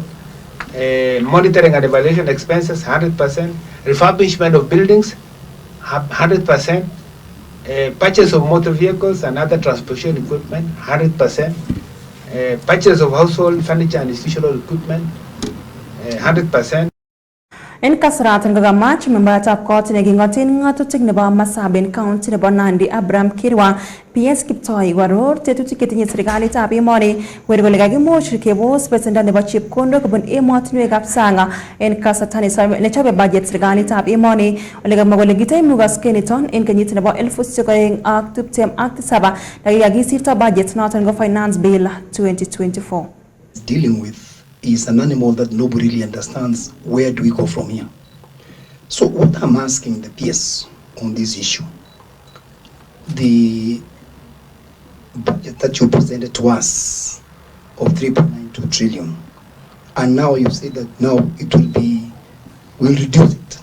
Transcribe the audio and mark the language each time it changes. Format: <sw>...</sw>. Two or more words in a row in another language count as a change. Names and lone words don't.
<en>Monitoring and evaluation expenses 100%. Refurbishment of buildings 100%. Purchase of motor vehicles and other transportation equipment 100%. Purchase of household furniture and institutional equipment 100%.</en> <kln>En kasaratan kagamach membatab court negingotin ngatutik nebo Marsabit County nebo Nandi Abraham Kirwa PS Kiptoo waror tetutik ketinye serikalitab emoni wer kole kakimuch kebos besendo nebo chepkondok kobun emotinwekab sang en kasarta nechobe budget serikalitab emoni ole kamwa kole kitaimugaske niton en kenyit nebo 2027 nekikakisirto budget noton go finance bill 2024</kln> <en>dealing with is an animal that nobody really understands. Where do we go from here? So what I'm asking the PS on this issue, the budget that you presented to us of 3.92 trillion, and now you say that now we'll reduce it.</en>